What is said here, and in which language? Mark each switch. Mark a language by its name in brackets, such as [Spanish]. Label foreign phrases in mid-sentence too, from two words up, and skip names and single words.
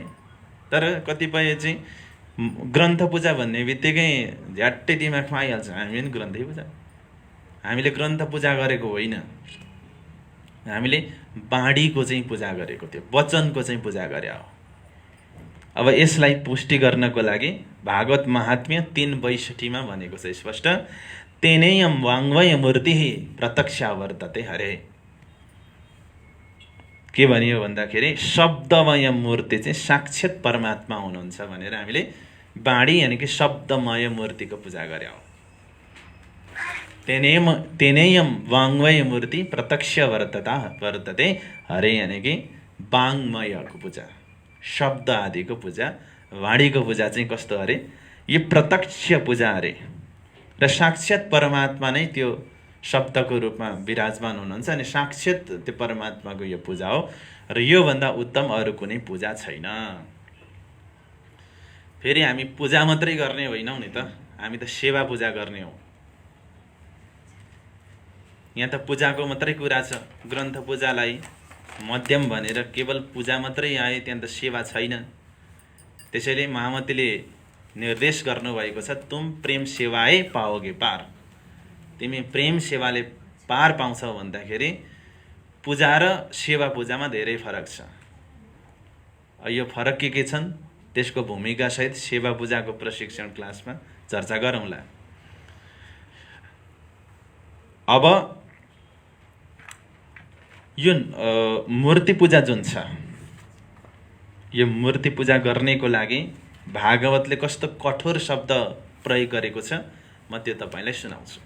[Nepali] तर कतिपय चाहिँ ग्रन्थ पूजा भन्ने बित्तिकै झ्याट्टै दिमागमा आइहाल्छ, हामी पनि ग्रन्थै पूजा। हामीले ग्रन्थ पूजा गरेको होइन, हामीले बाँडीको चाहिँ पूजा गरेको थियो, वचनको चाहिँ पूजा गरे हो। अब यसलाई पुष्टि गर्नको लागि भागवत महात्म्य 3:62 भनेको छ स्पष्ट, [Sanskrit] तेनेयम वाङ्मय मूर्ति प्रत्यक्षा वर्तते हरे। [Nepali] के भनियो भन्दाखेरि शब्दमय मूर्ति चाहिँ साक्षात् परमात्मा हुनुहुन्छ भनेर हामीले बाँडी यानि कि शब्दमय मूर्तिको पूजा गरे हो। [Sanskrit] तेनेयम वाङ्मय मूर्ति प्रत्यक्ष वर्तते हरे [Nepali] यानि कि वाङ्मयको पूजा, शब्द आदिको पूजा। वाणीको पूजा चाहिँ कस्तो अरे? यो प्रत्यक्ष पूजा अरे, र साक्षात् परमात्मा नै त्यो शब्दको रूपमा विराजमान हुनुहुन्छ, अनि साक्षात् त्यो परमात्माको यो पूजा हो। र योभन्दा उत्तम अरू कुनै पूजा छैन। फेरि हामी पूजा मात्रै गर्ने होइनौँ नि त, हामी त सेवा पूजा गर्ने हौ। यहाँ त पूजाको मात्रै कुरा छ। ग्रन्थ पूजालाई मध्यम भनेर केवल पूजा मात्रै आए, त्यहाँ त सेवा छैन। त्यसैले महामतीले निर्देश गर्नुभएको छ, [Hindi] तुम प्रेम सेवाए पाओगे पार। [Nepali] तिमी प्रेम सेवाले पार पाउँछौ भन्दाखेरि पूजा र सेवा पूजामा धेरै फरक छ। यो फरक के छन् त्यसको भूमिका सहित सेवा पूजाको प्रशिक्षण क्लासमा चर्चा गरौँला। अब यो मूर्ति पूजा जुन छ, यो मूर्ति पूजा गर्नेको लागि भागवतले कस्तो कठोर शब्द प्रयोग गरेको छ म त्यो तपाईलाई सुनाउँछु।